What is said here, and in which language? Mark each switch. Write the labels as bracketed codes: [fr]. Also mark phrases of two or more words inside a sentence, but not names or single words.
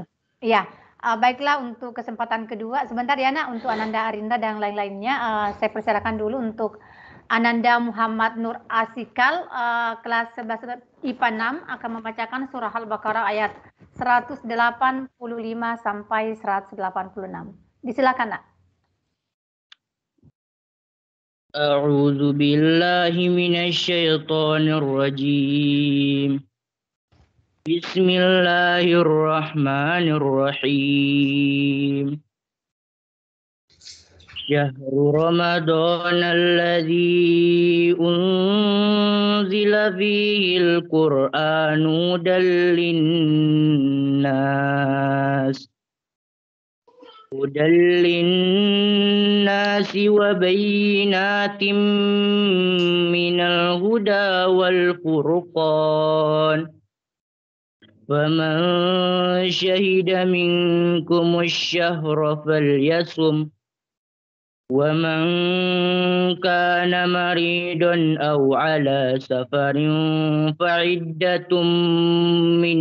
[id] Iya, baiklah, untuk kesempatan kedua, sebentar ya nak, untuk Ananda Arinda dan lain-lainnya, saya persilakan dulu untuk Ananda Muhammad Nur Asikal, kelas 11 IPA 6, akan membacakan surah Al-Baqarah ayat 185 sampai 186. Disilakan nak. [ar] أعوذ بالله من الشيطان الرجيم. بسم الله الرحمن الرحيم. شهر رمضان الذي أنزل فيه القرآن هدى للناس وبينات من الهدى والفرقان. فَمَنْ شَهِدَ مِنْكُمُ الشَّهْرَ فَلْيَصُمْهُ وَمَنْ كَانَ مَرِيضًا أَوْ عَلَى سَفَرٍ فَعِدَّةٌ مِنْ